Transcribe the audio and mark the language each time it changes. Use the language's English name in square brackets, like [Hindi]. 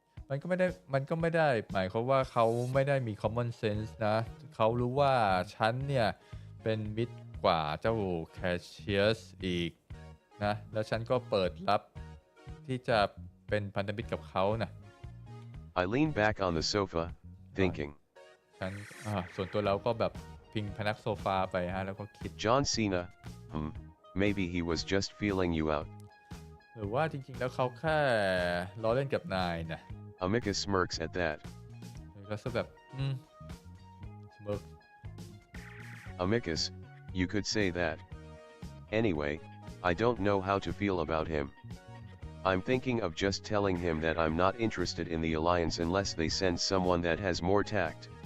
[Thai] มันก็ไม่ได้หมายความว่าเขาไม่ได้มี common sense นะเขารู้ว่าฉันเนี่ยเป็นมิตรกว่าเจ้า Cassius อีกนะแล้วฉันก็เปิดรับที่จะเป็นพันธมิตรกับเขานะ [English] I lean back on the sofa, thinking. [Thai] ฉันส่วนตัวเราก็แบบพิงพนักโซฟาไปฮะแล้วก็คิด [English] John Cena, maybe he was just feeling you out. [Thai] หรือว่าจริงๆแล้วเขาแค่ล้อเล่นกับนายนะ [English] Amicus smirks at that. [Thai] ก็จะแบบsmirk. [English] Amicus, you could say that. Anyway, I don't know how to feel about him. I'm thinking of just telling him that I'm not interested in the alliance unless they send someone that has more tact.